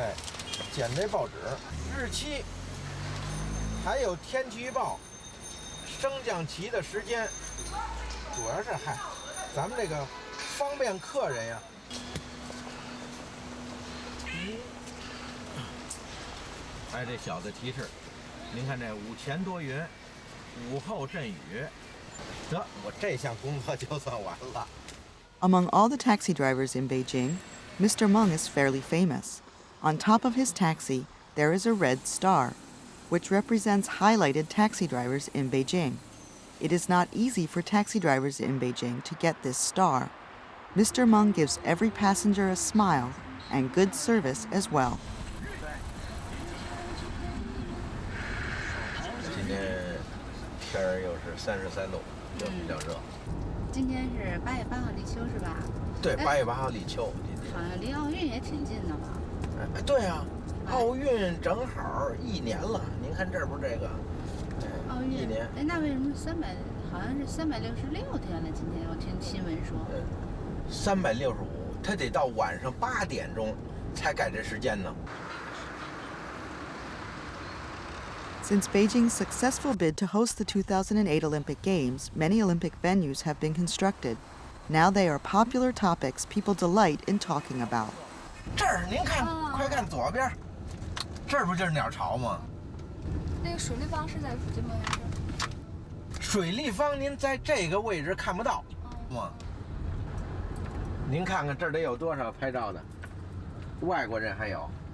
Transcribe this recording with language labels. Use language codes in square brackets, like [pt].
[zh] 哎，捡这报纸，日期，还有天气预报，升降旗的时间，主要是咱们这个方便客人呀。哎，这小的提示，您看这午前多云，午后阵雨。得，我这项工作就算完了。 [en] Among all the taxi drivers in Beijing, Mr. Meng is fairly famous. On top of his taxi, there is a red star, which represents highlighted taxi drivers in Beijing. It is not easy for taxi drivers in Beijing to get this star. Mr. Meng gives every passenger a smile and good service as well. [zh] 今天天儿又是33度，又比较热。今天是8月8号立秋是吧？对，8月8号立秋。好像离奥运也挺近的嘛。哎，对啊，奥运正好1年了。您看这不是这个？奥运 1年。哎，那为什么好像是366天了？今天我听新闻说。 365，他得到晚上8点钟才改这时间呢。 [en] Since Beijing's successful bid to host the 2008 Olympic Games, many Olympic venues have been constructed. Now they are popular topics people delight in talking about. [zh] 这儿您看，快看左边，这儿不就是鸟巢吗？那个水立方是在附近吗？水立方您在这个位置看不到，您看看这儿得有多少拍照的，外国人还有。